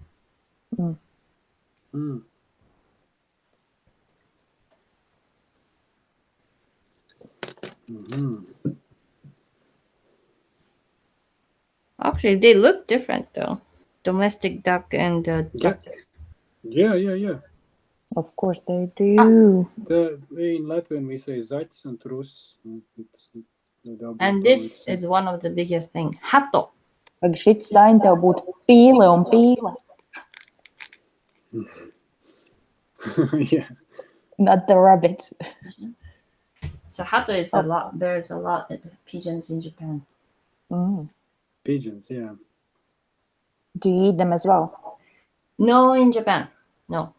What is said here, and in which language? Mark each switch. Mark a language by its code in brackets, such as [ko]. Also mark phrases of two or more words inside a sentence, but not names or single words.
[en] Actually, they look different though. Domestic duck and duck. Yeah. Of course they do. In Latvian we say zaķis and trus. And this is one of the biggest thing. Hato. [lv] Like šits daini tev būtu pīle un pīle. [en] Yeah. Not the rabbit. So hato is a lot. There's a lot of pigeons in Japan. Pigeons, yeah. Do you eat them as well? No, in Japan. No.